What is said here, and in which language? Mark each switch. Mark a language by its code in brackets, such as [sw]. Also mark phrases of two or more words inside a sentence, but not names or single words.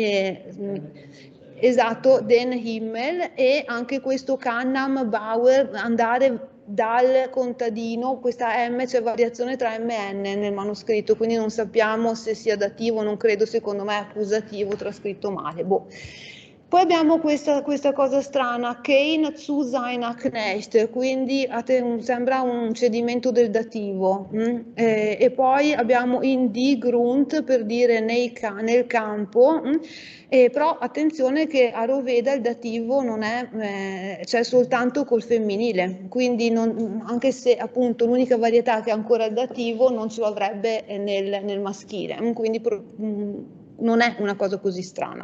[it] esatto, [mhn] den Himmel, [it] e anche questo [mhn] Kannam Bauer, [it] andare dal contadino, questa M c'è variazione tra M e N nel manoscritto, quindi non sappiamo se sia dativo, non credo, secondo me è accusativo, trascritto male. Boh. Poi abbiamo questa cosa strana, [mhn] kein zu seiner Knecht, [it] quindi sembra un cedimento del dativo. E poi abbiamo [mhn] in die Grund [it] per dire nel campo, però attenzione che a Roveda il dativo non è, c'è soltanto col femminile, quindi anche se appunto l'unica varietà che ha ancora il dativo non ce lo avrebbe nel maschile, quindi non è una cosa così strana.